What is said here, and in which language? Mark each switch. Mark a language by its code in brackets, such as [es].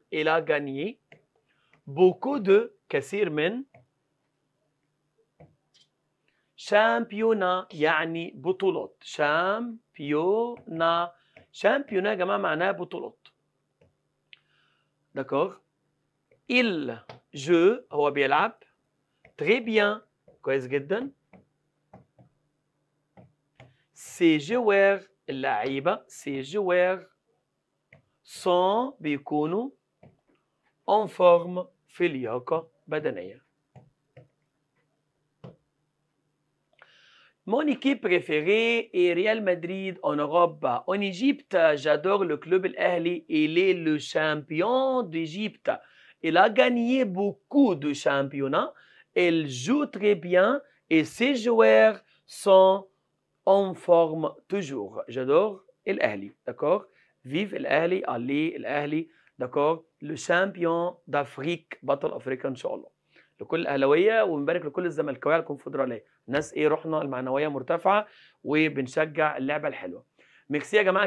[fr] Il a gagné beaucoup de [ar] كثير من شامبيونا يعني بطولات. شامبيونا يا جماعة معناها بطولات. [fr] D'accord? Il joue [ar] هو بيلعب [fr] très bien [ar] كويس جدا. [fr] Ces joueurs [ar] اللعيبة [fr] ces joueurs sont [ar] بيكونوا [fr] en forme [ar] في لياقة بدنية. [fr] Mon équipe préférée est Real Madrid en Europe. En Égypte, j'adore le club الأهلي. Il est le champion d'Égypte. Il a gagné beaucoup de championnats. Il joue très bien et ses joueurs sont en forme toujours. J'adore الأهلي. D'accord? Vive الأهلي. allez الأهلي. D'accord? Le champion d'Afrique. [ar] بطل أفريقيا إن شاء الله. لكل الاهلاويه وبنبارك لكل الزملكاويه على الكونفدراليه. ناس روحنا المعنويه مرتفعه وبنشجع اللعبه الحلوه. ميرسي يا جماعه.